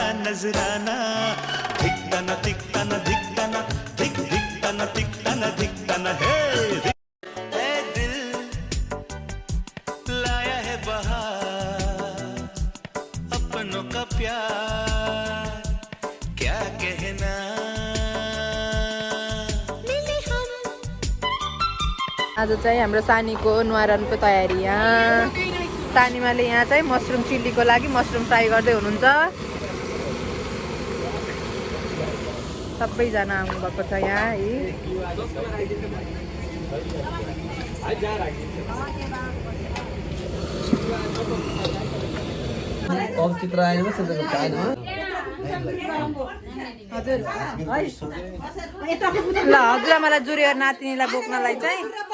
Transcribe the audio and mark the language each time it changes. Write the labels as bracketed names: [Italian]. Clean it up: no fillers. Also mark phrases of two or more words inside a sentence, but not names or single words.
[Hindi] नजराना धिक्कन धिक्कन धिक्कन धिक धिक्कन धिक्कन धिक्कन हे ए दिल लाया है बहार अपनों का प्यार क्या कहना [Nepali] आज चाहिँ हाम्रो सानीको न्वारानको तयारी यहाँ सानीमाले यहाँ चाहिँ [English] mushroom chilliको [Nepali] लागि [English] mushroom fry [Nepali] गर्दै हुनुहुन्छ सबैजना आउनुभएको छ यहाँ हजुर ल हजुरआमालाई जुरेर नातिनीलाई बोक्नलाई चाहिँ